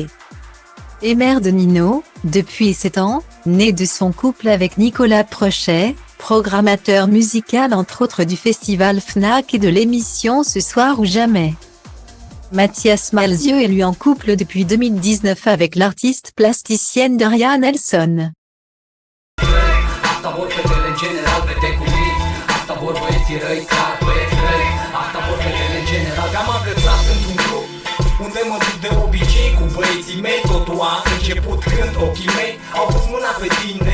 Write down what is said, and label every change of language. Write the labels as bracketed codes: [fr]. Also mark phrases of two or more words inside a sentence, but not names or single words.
[fr] Et mère de Nino, depuis 7 ans, née de son couple avec Nicolas Prochet, programmateur musical entre autres du festival Fnac et de l'émission Ce soir ou jamais. Mathias Malzieu est lui en couple depuis 2019 avec l'artiste plasticienne Daria Nelson. [ro] Unde mă duc de obicei cu băieții mei. Totul a început când ochii mei au pus mâna pe tine.